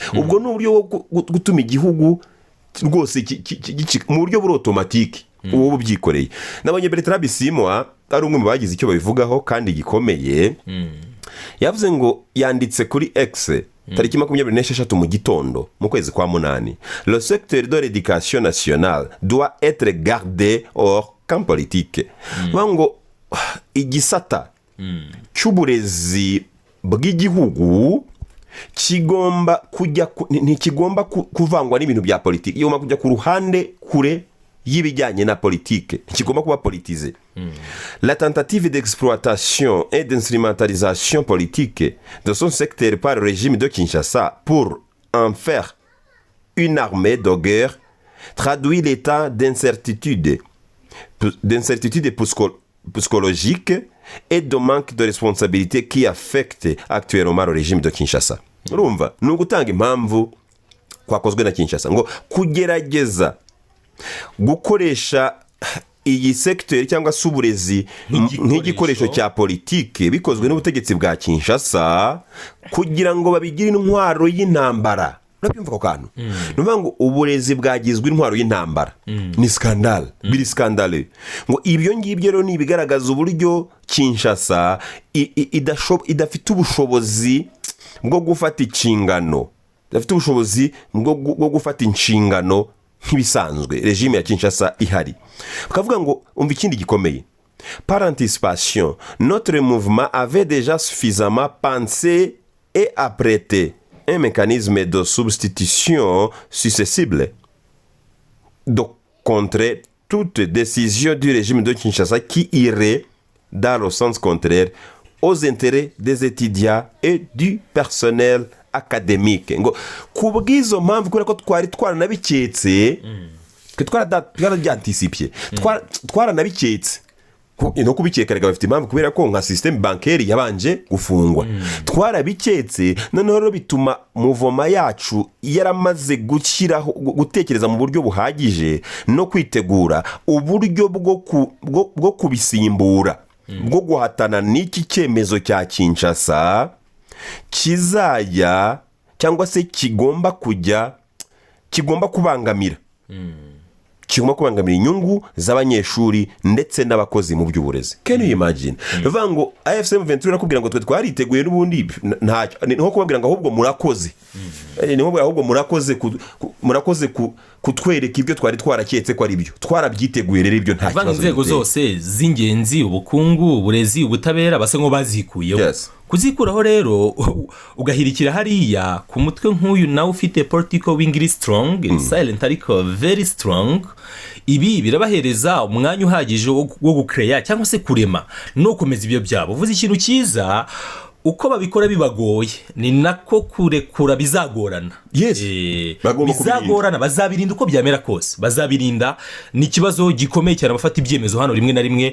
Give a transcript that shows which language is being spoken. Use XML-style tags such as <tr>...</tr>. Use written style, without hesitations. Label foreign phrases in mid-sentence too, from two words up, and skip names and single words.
<rw>ubwo ni uburyo bwo gutuma igihugu rwose mu buryo buri automatique uwo bubyikoreye. nabonye Bertrand Bisimwa ari umwe mu bagize icyo babivugaho kandi gikomeye. yavuze ngo yanditse kuri X tariki 26 mu gitondo mu kwezi kwa munani,</rw> <fr>le secteur de l'éducation nationale doit être gardé hors camp politique.</fr> <rw>ngo igisata cy'uburezi bw'igihugu kigomba kujya ntikigomba kuvangwa n'ibintu bya politiki. igomba kujya ku ruhande kure y'ibijyanye na politiki, ntikigomba kuba politize.</rw> <fr>la tentative d'exploitation et d'instrumentalisation politique de son secteur par le régime de Kinshasa pour en faire une armée de guerre traduit l'état d'incertitude psychologique et de manque de responsabilité qui affecte actuellement le régime de Kinshasa.</fr> <rw>urumva ni ugutanga impamvu kwakozwe na Kinshasa ngo kugerageza gukoresha iyi secteur cyangwa se uburezi nk'igikoresho cya politike bikozwe n'ubutegetsi bwa Kinshasa kugira ngo babigire intwaro y'intambara. urabyumva ko kantu nuvuga ngo uburezi bwagizwe intwaro y'intambara ni scandale, biri scandale. ngo ibyo ngibyo rero ni ibigaragaza uburyo Kinshasa idafite ubushobozi bwo gufata inshingano, idafite ubushobozi bwo gufata inshingano nk'ibisanzwe regime ya Kinshasa ihari. bakavuga ngo umva ikindi gikomeye,</rw> <fr>par anticipation notre mouvement avait déjà suffisamment pensé et apprêté un mécanisme de substitution susceptible de contrer toute décision du régime de Kinshasa qui irait dans le sens contraire aux intérêts des étudiants et du personnel akademike</fr> <rw>ngo ku bw'izo mpamvu kubera ko twari twaranabiketse twarabyantisipye twaranabiketse no kubikeka reka bafite impamvu kubera ko nka</rw> <fr>systeme bancaire</fr> <rw>yabanje gufungwa twarabiketse noneho rero bituma muvoma yacu yaramaze gutekereza mu buryo buhagije no kwitegura uburyo bwo kubisimbura bwo guhatana n'iki cyemezo cya Kinshasa kizajya cyangwa se kigomba kubangamira inyungu z'abanyeshuri ndetse n'abakozi mu by'uburezi.</rw> <en>Can you imagine?</en> <rw>Bivuga ngo AFC M23 nakubwira ngo twe twariteguye n'ubundi niho kubabwira ngo ahubwo murakoze. Niho ahubwo murakoze kutwereka ibyo twari twaraketse ko ari byo. Twarabyiteguye rero ibyo nta kibazo. Inzego zose z'ingenzi ubukungu, uburezi, ubutabera base ngo bazikuyeho. Yes. Kuzikuraho rero ugahirikira hariya ku mutwe nk'uyu nawe ufite</rw> <en>political wing strong, silent</en> <rw>ariko</rw> <en>very strong.</en> <rw>Ibi birabahereza umwanya uhagije wo gucreate cyangwa se kurema no komeza ibyo byabo. Uvuze ikintu cyiza uko babikora bibagoye ni nako kurekura bizagorana. Yes. Bizagorana, bazabirinda uko byamera kose. Bazabirinda ni ikibazo gikomeye cyane abafata ibyemezo hano rimwe na rimwe.</rw>